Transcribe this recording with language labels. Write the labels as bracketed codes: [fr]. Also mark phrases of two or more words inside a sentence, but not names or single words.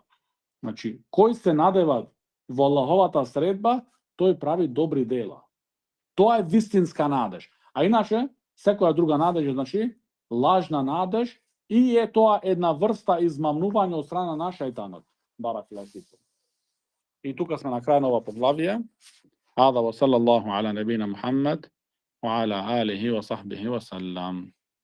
[mk] Значи, кој се надева во Аллаховата средба, тој прави добри дела. Тоа е вистинска надеж. А иначе, секоја друга надеж е, значи, лажна надеж, и е тоа една врста измамнување од страна на шејтанот. Баракаллаху. И тука сме на крај на ова поглавие. [ar] هذا وصلى الله على نبينا محمد وعلى آله وصحبه وسلم.